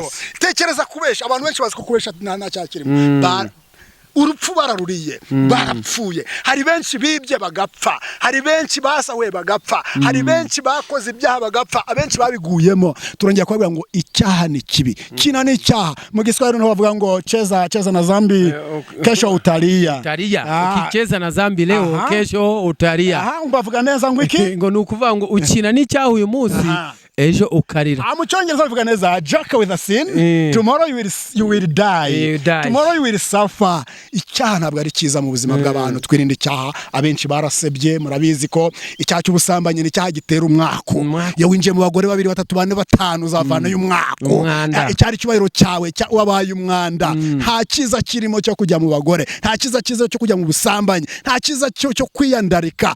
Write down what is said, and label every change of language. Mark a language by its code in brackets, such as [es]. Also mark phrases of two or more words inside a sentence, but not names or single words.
[rw] Tekereza kubesha, abantu benshi bazi ko kubesha nta cyakirimo. Urupfu bararuriye, barapfuye. Hari benshi bibye bagapfa, hari benshi basawe bagapfa, hari benshi bakoze ibyaha bagapfa, abenshi babiguyemo. Turongera kubabwira ngo icyaha ni kibi. Kina ni icyaha. Mu Giswahili no bavuga ngo [sw] cheza na zambi kesho utalia. Ukicheza na zambi leo kesho utalia. [rw] Umbavuga neza ngo iki? Ngo nukuvuga ngo ukina n'icyaha uyu munsi, ejo ukarira. Mu Cyongereza bavuga neza [en] joke with a sin, tomorrow you will die. Tomorrow you will suffer. [rw] Icyaha ntabwo ari cyiza mu buzima bw'abantu. Twirinde icyaha. Abenshi barasebye, murabizi ko icyaha cy'ubusambanyi ni icyaha gitera umwaku. Iyo winjiye mu bagore 2 3 4 5 uzavana y'umwaku. Icyari cyubahiro cyawe wabaye umwanda. Nta cyiza kirimo cyo kujya mu bagore, nta cyiza cyo kujya mu busambanyi, nta cyiza cyo kwiyandarika.